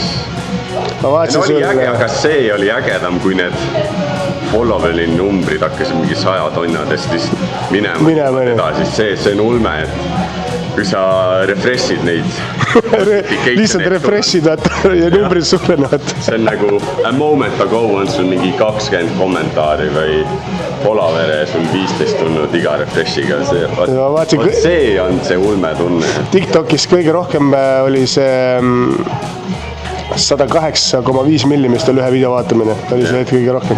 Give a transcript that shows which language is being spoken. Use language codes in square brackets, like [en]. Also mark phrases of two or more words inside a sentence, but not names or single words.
[et] Oli äge, aga see oli ägedam, kui need followeri numbrid hakkasid mingi 100 tonnadest minema edasi. See on ulme, et kui sa refreshid neid lihtsalt refresh'id vaata ja numbrid suurenevad. See on nagu [en] a moment ago [et] on sul mingi 20 kommentaari või Polavere sul 15 tulnud iga refreshiga. See on see ulme tunne. TikTokis kõige rohkem oli see 108,5 milli, mis oli ühe video vaatamine. Oli see hetk kõige rohkem.